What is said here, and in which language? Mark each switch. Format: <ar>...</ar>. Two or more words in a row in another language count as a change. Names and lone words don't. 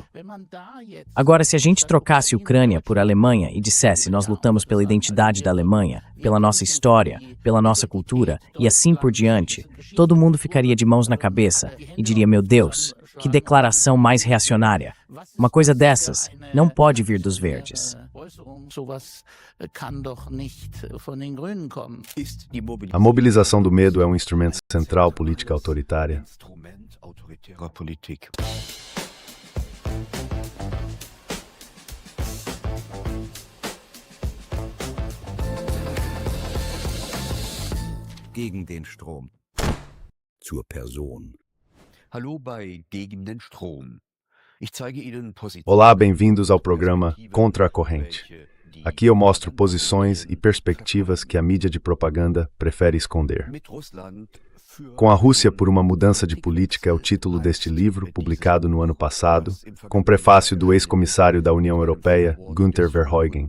<pt>Agora, se a gente trocasse Ucrânia por Alemanha e dissesse nós lutamos pela identidade da Alemanha, pela nossa história, pela nossa cultura e assim por diante, todo mundo ficaria de mãos na cabeça e diria, meu Deus, que declaração mais reacionária. Uma coisa dessas não pode vir dos verdes. A mobilização do medo é um instrumento central política autoritária.</pt> <de>Gegen den Strom. Zur Person. Hallo bei Gegen den Strom. Ich zeige Ihnen</de> <pt>Olá, bem-vindos ao programa Contra a Corrente. Aqui eu mostro posições e perspectivas que a mídia de propaganda prefere esconder. Com a Rússia por uma mudança de política é o título deste livro, publicado no ano passado, com prefácio do ex-comissário da União Europeia, Günther Verheugen.</pt>